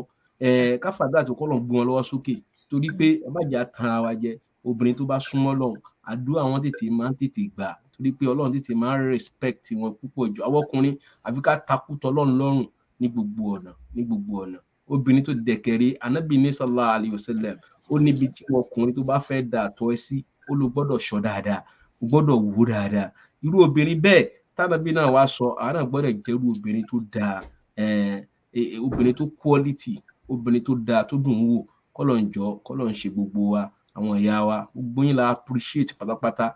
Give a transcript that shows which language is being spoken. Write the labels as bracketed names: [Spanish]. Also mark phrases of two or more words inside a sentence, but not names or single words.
[Yoruba] Ká fàdúrà tí kọ́lọ̀ gbé wọn lọ́wọ́ sókè, torí pé ẹ má jẹ́ tan ara wa jẹ. Obìnrin tó bá súnmọ́ Ọlọ́run, àdúrà wọn máa ń tètè gbà, torí pé Ọlọ́run tètè máa ń respect wọn púpọ̀ jù. Àwọn ọkùnrin àfi ká takú tọlọ́run lọ́rùn ní gbogbo ọ̀nà. Obìnrin tó dẹ̀kẹ̀rẹ́, Ànábì ní [Arabic] صلى الله عليه وسلم, [Yoruba] ó níbi tí ọkùnrin tó bá fẹ́ dà tọ́ ẹ sí, ó ló gbọ́dọ̀ ṣọ́ dáadáa, ó gbọ́dọ̀ wò dáadáa. Irú obìnrin bẹ́ẹ̀ tánàbí náà wá sọ, àwọn náà gbọ́dọ̀ jẹ́rú obìnrin tó dáa, obìnrin tó quality, obìnrin tó dáa, tó dùn wò. Kọ́lọ̀ ń ṣe gbogbo wa, àwọn ìyá wa, gbogbo yín la appreciate pátápátá.